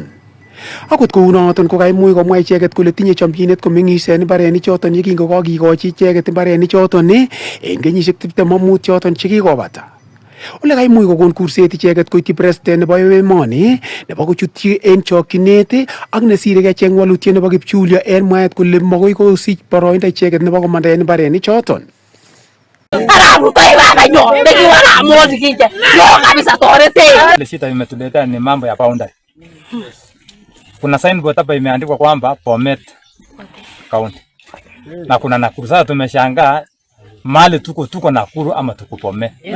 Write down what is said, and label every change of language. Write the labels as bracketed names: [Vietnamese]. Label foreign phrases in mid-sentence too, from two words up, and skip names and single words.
[Kalenjin] Akot kounoton ko kaimuch komwa icheget kole tinye chomchinet komeng'is en mbarenichoton yekingokakikochi icheget mbarenichoton en kenyisiek 25 choton chekikobata. Ole kaimuch kokon kurset icheget koityi president nebo emoni nebo kochutyi en chokchinet ak nesire kecheng walutiet nebo kipchulyo en mwaet kole makoi kosich boroindo icheget nebo komanda en mbarenichoton. [Swahili] Shida imetuleta ni mambo ya boundary. Kuna signboard hapa imeandikwa kwamba Bomet County. Na kuna Nakuru. Sasa tumeshangaa mali tuko Nakuru ama tuko Bomet.